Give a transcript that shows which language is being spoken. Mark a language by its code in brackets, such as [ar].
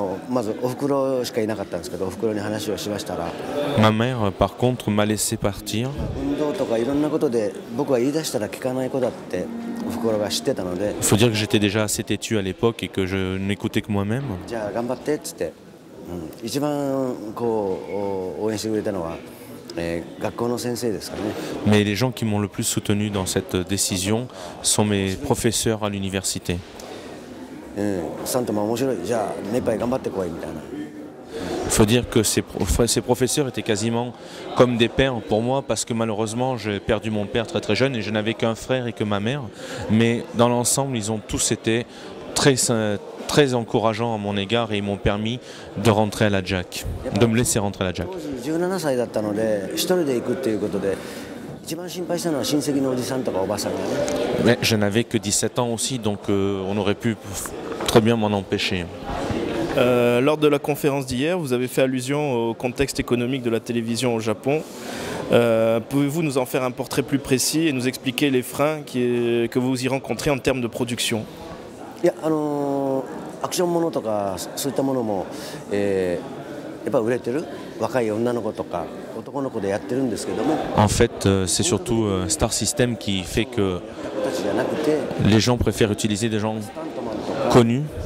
[ja] まずお袋しかいなかったんですけど、お袋に話をしましたら、 [fr] Ma mère, par contre, m'a laissé partir. [ja] 運動とかいろんなことで僕は言い出したら聞かない子だってお袋が知ってたので。 [fr] Il faut dire que j'étais déjà assez têtu à l'époque et que je n'écoutais que moi-même. [ja] じゃあ頑張ってっつって、一番こう応援してくれたのは、学校の先生ですからね。 [fr] Mais les gens qui m'ont le plus soutenu dans cette décision sont mes professeurs à l'université. [ja] サントも面白い、じゃあ目いっぱい頑張ってこいみたいな。 [fr] Il faut dire que ces professeurs étaient quasiment comme des pères pour moi parce que malheureusement j'ai perdu mon père très très jeune et je n'avais qu'un frère et que ma mère. Mais dans l'ensemble, ils ont tous été très encourageants à mon égard et ils m'ont permis de rentrer à la JAC, de me laisser rentrer à la JAC. [ja] 17歳だったので一人で行くっていうことで。一番心配したのは親戚のおじさんとかおばさんがね。 [fr] Mais je n'avais que 17 ans aussi, donc on aurait pu très bien m'en empêcher. Lors de la conférence d'hier, vous avez fait allusion au contexte économique de la télévision au Japon. Pouvez-vous nous en faire un portrait plus précis et nous expliquer les freins que vous y rencontrez en termes de production? [ja] いや、アクションものとかそういったものも、やっぱ売れてる若い女の子とか男の子でやってるんですけども。 [fr] En fait, c'est surtout Star System qui fait que les gens préfèrent utiliser des gens connus.